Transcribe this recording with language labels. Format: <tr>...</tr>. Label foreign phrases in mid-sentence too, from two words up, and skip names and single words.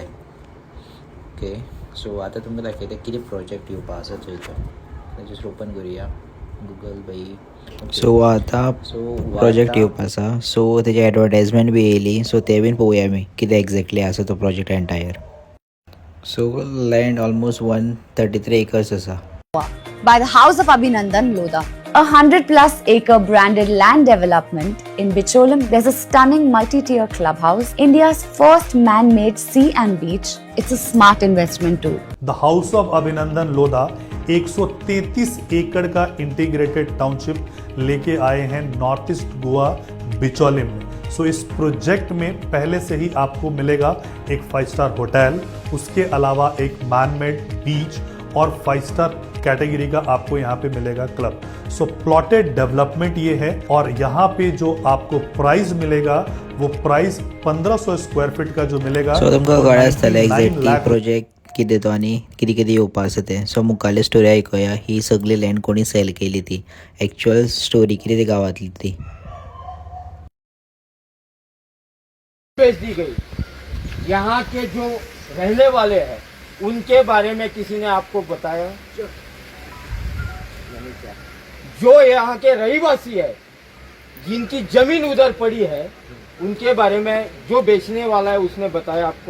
<kok>ओके, सो आतां तुमकां दाखयता कितें प्रोजेक्ट येवपा आसा थंयचो.</kok> <en>just open</en> <kok>करुया गुगल बाई. सो आतां प्रोजेक्ट येवपा आसा. सो तेजी एडवर्टायजमेंट बी येयली. सो ते बीन पळोवया आमी कितें एक्झॅक्टली आसा तो</kok> <en>project entire. so land almost 133 acres आसा. By the House of Abhinandan Lodha, a 100+ acre branded land development in Bicholim. There's a stunning multi-tier clubhouse, India's first man-made sea and beach. It's a smart investment too.</en> <hi>The House of Abhinandan Lodha 133 एकड़ का</hi> <en>integrated township</en> <hi>लेके आए हैं</hi> <en>North East Goa</en> <hi>बिचौलिम में. सो इस प्रोजेक्ट में पहले से ही आपको मिलेगा एक</hi> <en>5 star hotel,</en> <hi>उसके अलावा एक</hi> <en>man made beach</en> <hi>और</hi> <en>5 star category</en> <hi>का आपको यहाँ पे मिलेगा क्लब. सो</hi> <en>plotted development</en> <hi>ये है और यहाँ पे जो आपको प्राइस मिलेगा वो प्राइस</hi> <en>1500 square feet</en> <hi>का जो मिलेगा.</hi> <kok>सो तुमकां कळ्ळें आसतलें</kok> <en>exactly project</en> <kok>कितें तो आनी कितें कितें येवपा आसा तें. सो मुखाल्ली स्टोरी आयकूया. ही सगळी लँड कोणी सेल केली ती,</kok> <en>actual story</en> <kok>कितें ती गांवांतली ती.</kok> <hi>बेच दी गई. यहाँ के जो रहने वाले हैं उनके बारे में किसी ने आपको बताया? जो यहाँ के रहीवासी है जिनकी जमीन उधर पड़ी है उनके बारे में जो बेचने वाला है उसने बताया आपको?</hi>